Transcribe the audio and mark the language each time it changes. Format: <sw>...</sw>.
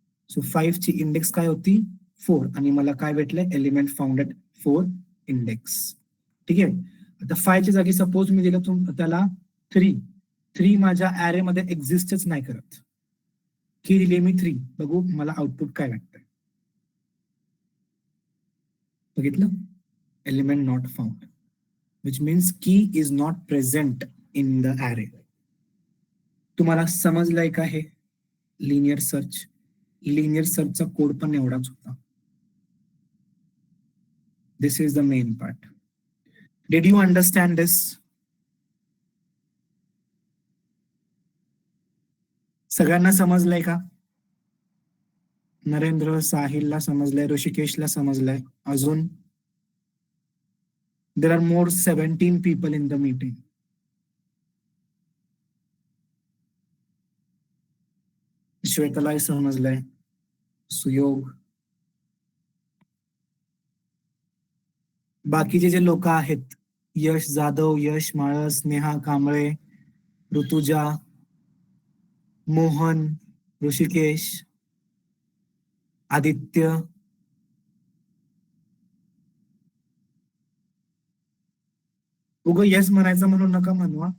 <mr>So 5 ची index काय होती 4 आणि मला काय भेटलंय,</mr> <en>Element found at 4 index.</en> <mr>ठीक आहे, आता 5 च्या जागी सपोज मी दिलं त्याला 3. 3 माझ्या ऍरे मध्ये एक्झिस्टच नाही करत. की दिली मी 3, बघू मला आउटपुट काय वाटतंय. बघितलं,</mr> <en>Element not found, which means key is not present in the array.</en> <mr>तुम्हाला समजलंय का हे लिनियर सर्च? लिनियर सर्चचा कोड पण एवढाच होता.</mr> <en>This is the main part. Did you understand this?</en> <mr>सगळ्यांना समजलंय का? नरेंद्र, साहिलला समजलंय, ऋषिकेशला समजलंय, अजून?</mr> <en>There are more 17 people in the meeting.</en> <mr>श्वेतालाही समजलंय, सुयोग, बाकीचे जे लोक आहेत, यश जाधव, यश माळस, नेहा कांबळे, ऋतुजा, मोहन, ऋषिकेश, आदित्य, उगं यस म्हणायचं म्हणून नका म्हणवा.</mr>